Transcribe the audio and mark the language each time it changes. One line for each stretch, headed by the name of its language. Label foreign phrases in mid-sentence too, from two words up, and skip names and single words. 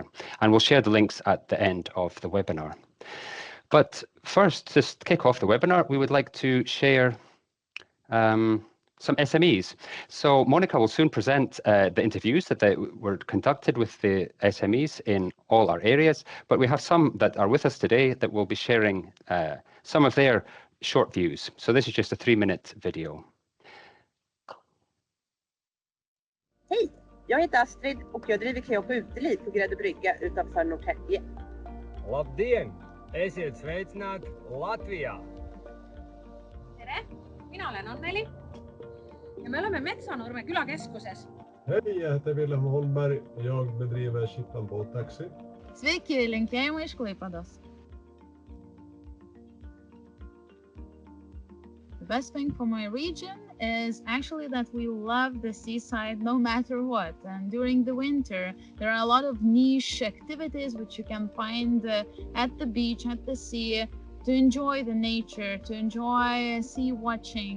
English: And we'll share the links at the end of the webinar. But first, just to kick off the webinar, we would like to share some SMEs. So Monika will soon present the interviews that were conducted with the SMEs in all our areas, but we have some that are with us today that will be sharing some of their short views. So this is just a 3-minute video.
Swedish: Hej, jag heter Astrid och jag driver kajak och uteliv på Grädde brygga utanför Norrtälje.
Latvian: Labdien! Esiet sveicināti Latvijā!
Estonian: Tere! Mina olen Anneli ja me oleme Metsanurme külakeskuses.
Swedish: Hej, jag heter Willem Holmberg och jag bedriver Shippon båttaxi.
Lithuanian: Sveiki, linkėjimai iš Klaipedos.
English: The best thing for my region is actually that we love the seaside no matter what. And during the winter, there are a lot of niche activities which you can find at the beach, at the sea, to enjoy the nature, to enjoy sea watching.